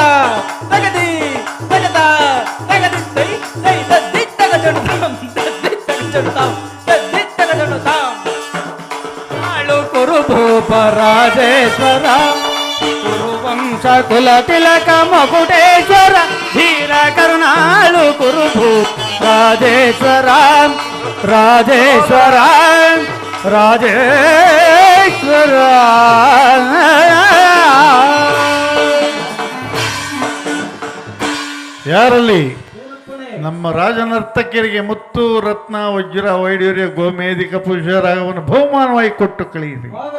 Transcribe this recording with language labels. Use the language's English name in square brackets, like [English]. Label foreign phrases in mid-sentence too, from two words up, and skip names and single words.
[Kannada] ತಗದಿ ತಗದ ತಗದಿತ್ತೈ ತೈ ತದ್ದಿ ತಗಜಡು ತಾಂ ತದ್ದಿ ತಗಜಡು ತಾಂ ತದ್ದಿ ತಗಜಡು ತಾಂ ಆಳು ಕುರುಭೂಪ ರಾಜೇಶ್ವರ ಕುರುವಂಶ ಕುಲ ತಿಲಕ ಮಕುಟೇಶ್ವರ ಧೀರ ಕರುಣಾಳು ಕುರುಭೂಪ ರಾಜೇಶ್ವರ ರಾಜೇಶ್ವರ ರಾಜೇಶ್ವರ ಯಾರಲ್ಲಿ ನಮ್ಮ ರಾಜನರ್ತಕಿಯರಿಗೆ ಮುತ್ತು ರತ್ನ ವಜ್ರ ವೈಡೂರ್ಯ ಗೋಮೇಧಿಕ ಪುರುಷರಾಗವನ್ನು ಬಹುಮಾನವಾಗಿ ಕೊಟ್ಟು ಕಳೆಯಿರಿ.